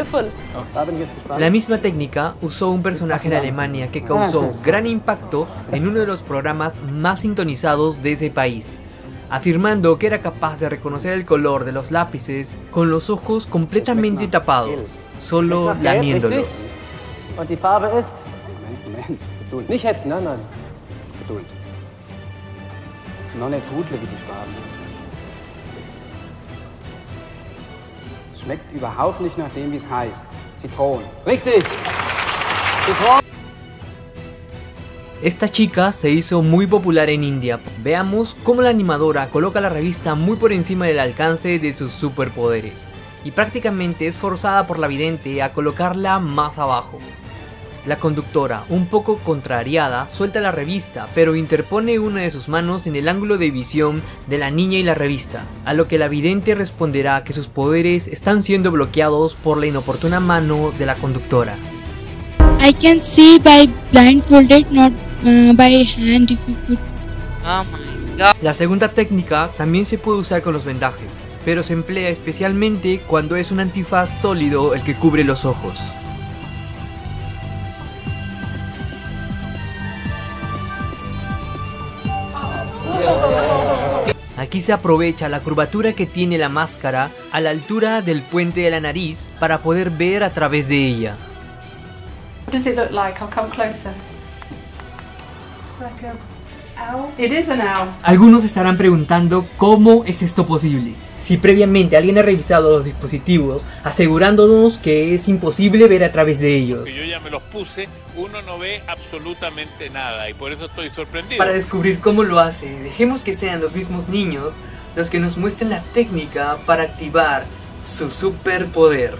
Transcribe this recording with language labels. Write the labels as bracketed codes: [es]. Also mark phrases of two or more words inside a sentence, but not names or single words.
[es] La misma técnica usó un personaje en Alemania que causó gran impacto en uno de los programas más sintonizados de ese país, afirmando que era capaz de reconocer el color de los lápices con los ojos completamente tapados, solo lamiéndolos. [de] No nicht Hudle wie die Schwaben. Schmeckt überhaupt nicht nach dem, wie es heißt. Zitron. Richtig! Zitron! [es] Esta chica se hizo muy popular en India. Veamos cómo la animadora coloca la revista muy por encima del alcance de sus superpoderes, y prácticamente es forzada por la vidente a colocarla más abajo. La conductora, un poco contrariada, suelta la revista, pero interpone una de sus manos en el ángulo de visión de la niña y la revista, a lo que la vidente responderá que sus poderes están siendo bloqueados por la inoportuna mano de la conductora. [en] I can see by blindfolded, not by hand if you put... Oh my God. [es] La segunda técnica también se puede usar con los vendajes, pero se emplea especialmente cuando es un antifaz sólido el que cubre los ojos. Aquí se aprovecha la curvatura que tiene la máscara a la altura del puente de la nariz para poder ver a través de ella. [en] What does it look like? I'll come closer. It's like an owl. It is an owl. [es] Algunos estarán preguntando cómo es esto posible. Si previamente alguien ha revisado los dispositivos asegurándonos que es imposible ver a través de ellos. Yo ya me los puse, uno no ve absolutamente nada y por eso estoy sorprendido. Para descubrir cómo lo hace, dejemos que sean los mismos niños los que nos muestren la técnica para activar su superpoder.